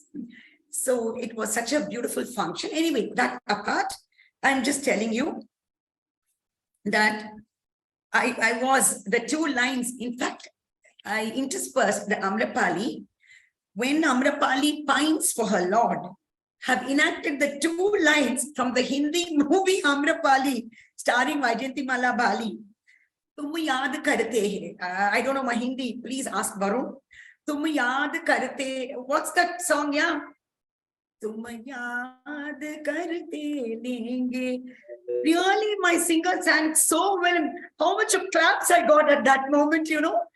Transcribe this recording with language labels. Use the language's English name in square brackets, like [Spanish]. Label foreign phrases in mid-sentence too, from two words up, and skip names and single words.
[English] So it was such a beautiful function. Anyway, that apart, I'm just telling you that I was the two lines. In fact, I interspersed the Amrapali. When Amrapali pines for her lord, have enacted the two lines from the Hindi movie Amrapali, starring Vaijayanti Malabali. [Hindi] Tum yaad karte hai. [English] I don't know my Hindi. Please ask Varun. [Hindi] Tum yaad karte. [English] What's that song? Yeah. Tum yaad karte lenge. Really, my singer sang so well. How much of claps I got at that moment, you know.